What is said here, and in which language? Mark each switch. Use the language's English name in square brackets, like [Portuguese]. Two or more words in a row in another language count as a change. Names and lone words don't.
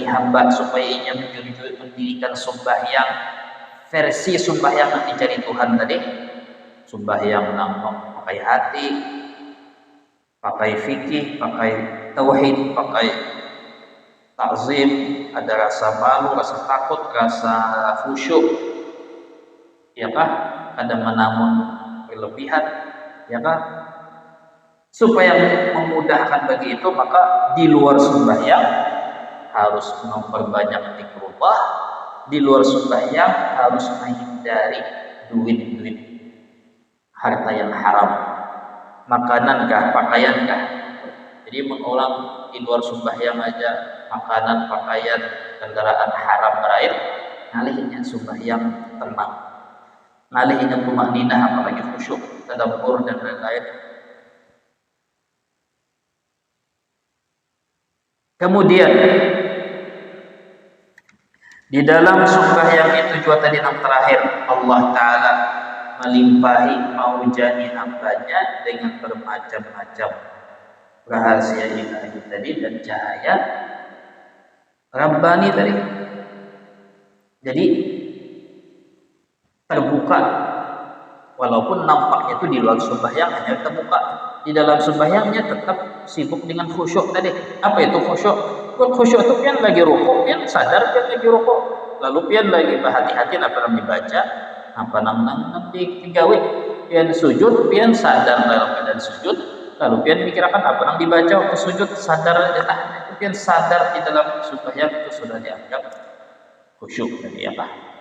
[Indonesian] hamba supaya ia mendirikan sembahyang versi sembahyang yang dicari Tuhan tadi, sembahyang pakai hati, pakai fikih, pakai tauhid, pakai takzim, ada rasa malu, rasa takut, rasa khusyuk, [Banjar] ya kah? [Indonesian] Ada menamun berlebihan, [Banjar] ya kah? [Indonesian] Supaya memudahkan bagi itu, maka di luar sembahyang harus memperbanyak zikrullah, di luar sembahyang harus menghindari duit-duit, harta yang haram, makanan kah, pakaian kah. [Banjar] Jadi mengulang di luar sembahyang aja makanan, pakaian, kendaraan haram berair, ngalihnya sembahyang tenang, ngalihnya tumakninah, [Indonesian] apalagi khusyuk, tadabbur dan lain-lain. Kemudian di dalam sembahyang itu juga tadi yang terakhir, Allah Ta'ala melimpahi maujani hambanya dengan bermacam-macam rahasia ilahi tadi dan cahaya Rabbani tadi. Jadi terbuka walaupun nampaknya itu di luar sembahyang hanya terbuka, di dalam sembahyangnya tetap sibuk dengan khusyuk tadi. Apa itu khusyuk? [Banjar] Khusyuk itu pian lagi rukuk, pian sadar pian lagi rukuk, lalu pian lagi berhati-hati apa yang dibaca, apa nang digawe, pian sujud, pian sadar dalam keadaan sujud, lalu pian mikirkan apa yang dibaca waktu sujud, sadar aja itu pian sadar di dalam sembahyang itu sudah dianggap khusyuk tadi apa.